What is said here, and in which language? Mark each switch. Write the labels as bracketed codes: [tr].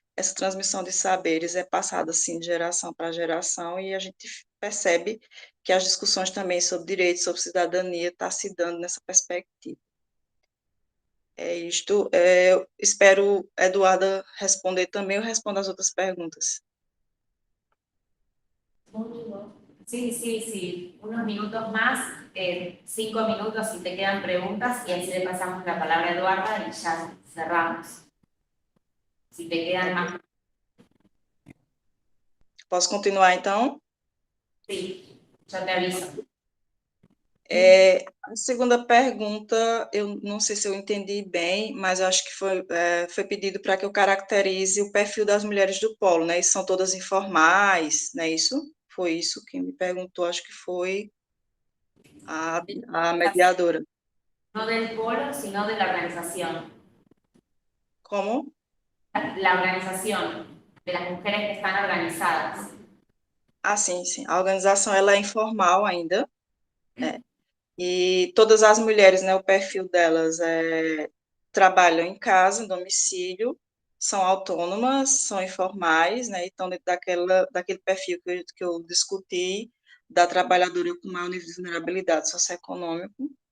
[pt] Essa transmissão de saberes é passada assim de geração para geração, e a gente percebe que as discussões também sobre direitos, sobre cidadania, estão se dando nessa perspectiva. É isto. Espero, Eduarda, responder também, eu respondo as outras perguntas. [es] Sí, sí, sí. Unos minutos más, 5 minutos si te quedan preguntas, y así le pasamos la palabra a Eduarda y ya cerramos. Si te quedan más. [pt] Posso continuar, então? [es] Sí, yo te aviso. [pt] A segunda pergunta, eu não sei se eu entendi bem, mas acho que foi pedido para que eu caracterize o perfil das mulheres do polo, né? E são todas informais, não é isso? Foi isso que me perguntou, acho que foi a mediadora. [es] No del polo, sino de la organización. [pt] Como? [es] La organización de las mujeres que están organizadas. [pt] Sim, sim. A organização ela é informal ainda, né? E todas as mulheres, né, o perfil delas trabalham em casa, em domicílio, são autônomas, são informais, né, e estão dentro daquele perfil que eu discuti, da trabalhadora com maior nível de vulnerabilidade socioeconômico,